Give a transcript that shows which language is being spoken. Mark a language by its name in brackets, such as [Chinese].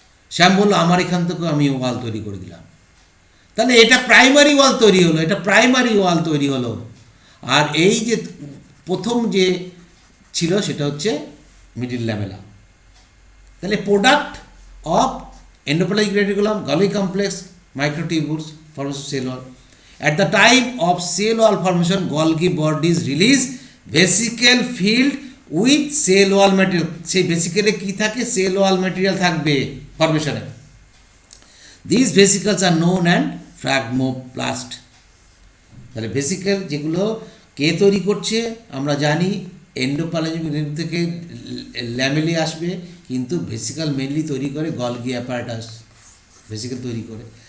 [Bangla] শ্যাম বললো আমার এখান থেকে আমি ওয়াল তৈরি করে দিলাম। তাহলে এটা প্রাইমারি ওয়াল তৈরি হলো। আর এই যে প্রথম যে ছিল সেটা হচ্ছে মিডিল ল্যামেলা। তাহলে product of endoplasmic reticulum, Golgi complex, মাইক্রোটিবিউলস, formation cell wall. [English] At the time of cell wall formation, Golgi bodies release vesicle filled with cell wall material. [Bangla] সেই ভেসিকেলে কি থাকে, সেল ওয়াল ম্যাটেরিয়াল থাকবে ফরমেশনে। [English] These vesicles are known as phlegmoplast. [Bangla] তাহলে vesicle যেগুলো কে তৈরি করছে আমরা জানি, এন্ডোপ্লাজমিক রেটিকুলাম থেকে ল্যামেলি আসবে, কিন্তু ভেসিকল মেনলি তৈরি করে গলগি অ্যাপারেটাস, ভেসিকল তৈরি করে।